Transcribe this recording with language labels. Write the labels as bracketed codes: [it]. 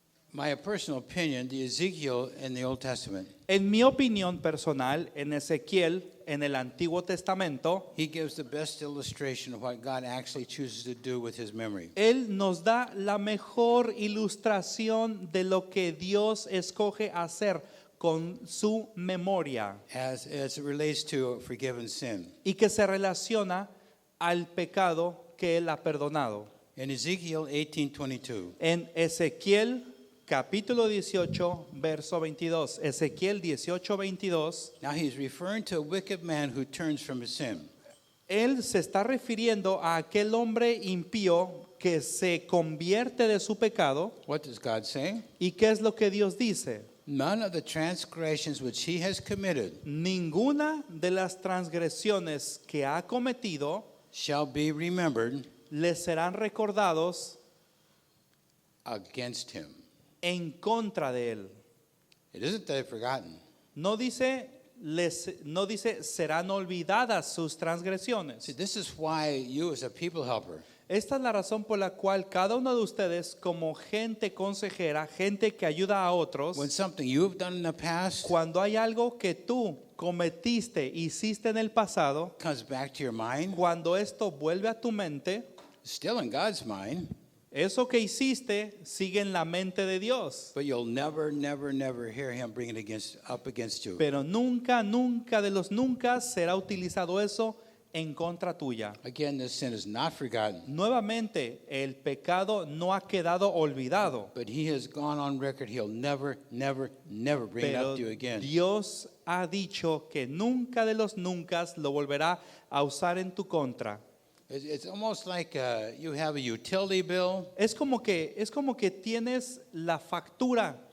[en] My personal opinion, the Ezekiel in the Old Testament, [es] En mi opinión personal, en Ezequiel, en el Antiguo Testamento, [en] he gives the best illustration of what God actually chooses to do with his memory. [es] Él nos da la mejor ilustración de lo que Dios escoge hacer con su memoria [en] As it relates to forgiven sin. [es] y que se relaciona al pecado que Él ha perdonado. [en] In Ezekiel 18:22, [es] En Ezequiel capítulo 18, verso 22. Ezequiel 18, 22. [en] now he's referring to a wicked man who turns from his sin. [es] Él se está refiriendo a aquel hombre impío que se convierte de su pecado. [en] What does God say? [es] ¿Y qué es lo que Dios dice? [en] None of the transgressions which he has committed [es] Ninguna de las transgresiones que ha cometido [en] shall be remembered [es] le serán recordados [en] against him. [es] en contra de él. [en] It isn't that they've forgotten. [es] No dice, no dice serán olvidadas sus transgresiones. [en] See, this is why you as a people helper, [es] Esta es la razón por la cual cada uno de ustedes, como gente consejera, gente que ayuda a otros, [en] when something you've done in the past [es] cuando hay algo que tú cometiste, hiciste en el pasado, [en] comes back to your mind, [es] cuando esto vuelve a tu mente, [en] still in God's mind, [es] eso que hiciste sigue en la mente de Dios. [en] but you'll never, never, never hear him bring it up against you. [es] Pero nunca, nunca de los nunca será utilizado eso en contra tuya. [en] Again, this sin is not forgotten, [es] Nuevamente, el pecado no ha quedado olvidado, [en] but he has gone on record. He'll never, never, never bring it [es] pero [en] up to you again. [es] Dios ha dicho que nunca de los nunca lo volverá a usar en tu contra. [en] It's almost like you have a utility bill [es] Es como que tienes la factura,